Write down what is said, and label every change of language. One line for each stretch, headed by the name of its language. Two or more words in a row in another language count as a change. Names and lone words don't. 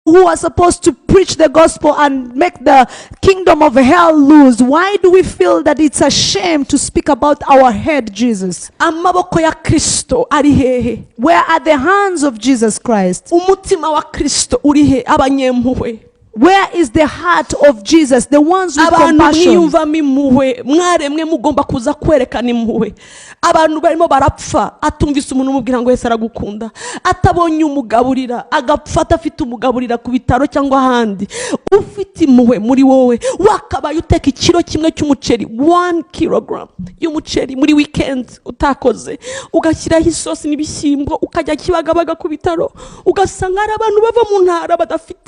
English: who are supposed to preach the gospel and make the kingdom of hell loose, why do we feel that it's a shame to speak about our head, Jesus?
Kinyarwanda: Amaboko ya Kristo ari hehe?
English: Where are the hands of Jesus Christ?
Kinyarwanda: Umutima wa Kristo uri he? Abanyempuhwe.
English: Where is the heart of Jesus, the ones with compassion?
Kinyarwanda: Mwiyumvamo impuhwe, mwaremwe mugomba kuza kwerekana impuhwe. Abantu barimo barapfa atumvise umuntu umubwira ngo Yesu aragukunda, atabonye umugaburira agapfa atafite umugaburira ku bitaro cyangwa ahandi. Ufite impuhwe muri wowe wakabaye uteka ikiro kimwe cy'umuceri, 1 kilogram y'umuceri muri weekend utakoze, ugashyiraho isosi n'ibishyimbo, ukajya kibagabaga ku bitaro, ugasanga hari abantu bava mu ntara badafite.